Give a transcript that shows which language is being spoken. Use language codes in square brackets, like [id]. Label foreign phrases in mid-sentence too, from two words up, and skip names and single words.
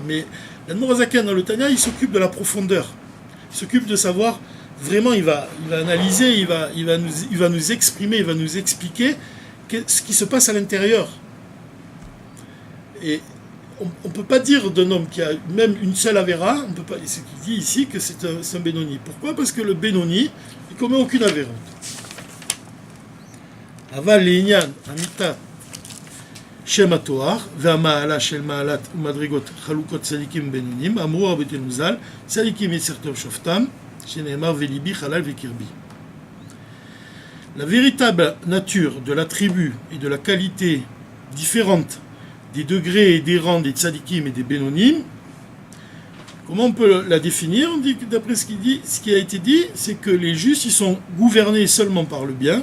[fr] Mais l'Admor HaZaken dans le Tanya, il s'occupe de la profondeur. Il s'occupe de savoir, vraiment, il va analyser, il va nous exprimer, il va nous expliquer ce qui se passe à l'intérieur. Et on ne peut pas dire d'un homme qui a même une seule avéra, on peut pas, ce qu'il dit ici que c'est un Benoni. Pourquoi ? Parce que le Benoni, il ne commet aucune avéra. [he] אבל לענין אמיתת שם התואר והמעלה של מעלת ומדריגות חלוקות צדיקים בינונים אמרו רבותינו ז"ל צדיקים יצר טוב שופטם שנאמר ולבי חלל בקרבי. [fr] La véritable nature de l'attribut et de la qualité différente des degrés et des rangs des tzadikim et des benonim, comment on peut la définir ? On dit que d'après ce qui a été dit, c'est que les justes ils sont gouvernés seulement par le bien.